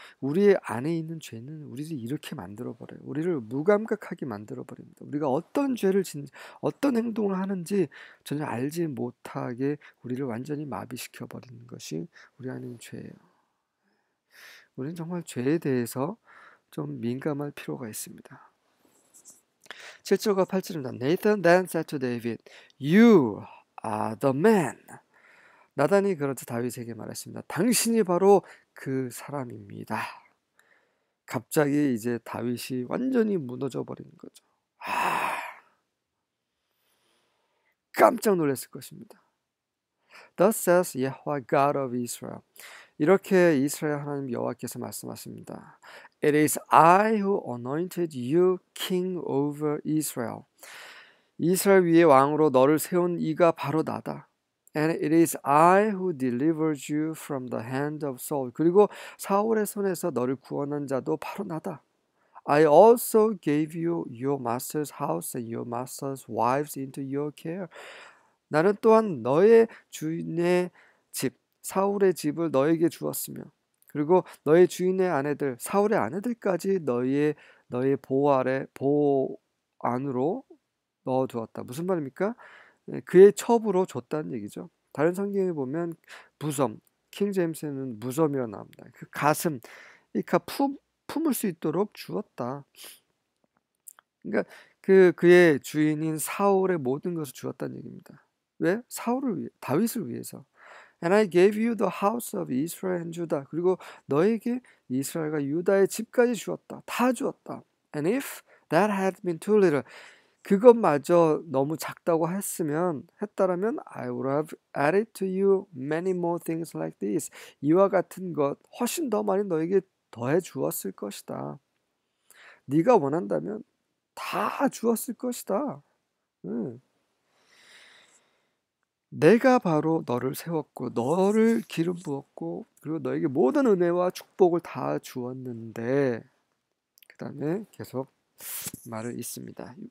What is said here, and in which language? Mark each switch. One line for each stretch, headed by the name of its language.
Korean: 우리 안에 있는 죄는 우리를 이렇게 만들어버려요. 우리를 무감각하게 만들어버립니다. 우리가 어떤 죄를 어떤 행동을 하는지 전혀 알지 못하게 우리를 완전히 마비시켜버리는 것이 우리 안에 있는 죄예요. 우리는 정말 죄에 대해서 좀 민감할 필요가 있습니다. 7절과 8절입니다.
English: Nathan then said to David, You are the man.
Korean: 나단이 그렇듯 다윗에게 말했습니다. 당신이 바로 그 사람입니다. 갑자기 이제 다윗이 완전히 무너져 버리는 거죠. 깜짝 놀랐을 것입니다.
English: Thus says Yahweh God of Israel.
Korean: 이렇게 이스라엘 하나님 여호와께서 말씀하십니다.
English: It is I who anointed you king over Israel.
Korean: 이스라엘 위에 왕으로 너를 세운 이가 바로 나다.
English: And it is I who delivered you from the hand of Saul.
Korean: 그리고 사울의 손에서 너를 구원한 자도 바로 나다.
English: I also gave you your master's house and your master's wives into your care.
Korean: 나는 또한 너의 주인의 집, 사울의 집을 너에게 주었으며 그리고 너의 주인의 아내들, 사울의 아내들까지 너의 보호 안으로 넣어두었다. 무슨 말입니까? 그의 첩으로 줬다는 얘기죠. 다른 성경에 보면 무섬, 킹 제임스는 무섬이라 나옵니다. 그 가슴, 품을 수 있도록 주었다. 그러니까 그의 주인인 사울의 모든 것을 주었다는 얘기입니다. 왜? 다윗을 위해서.
English: And I gave you the house of Israel and Judah.
Korean: 그리고 너에게 이스라엘과 유다의 집까지 주었다. 다 주었다.
English: And if that had been too little,
Korean: 그것마저 너무 작다고 했다라면
English: I would have added to you many more things like this.
Korean: 이와 같은 것 훨씬 더 많이 너에게 더해 주었을 것이다. 네가 원한다면 다 주었을 것이다. 내가 바로 너를 세웠고 너를 기름 부었고 그리고 너에게 모든 은혜와 축복을 다 주었는데 그 다음에 계속 말을 있습니다.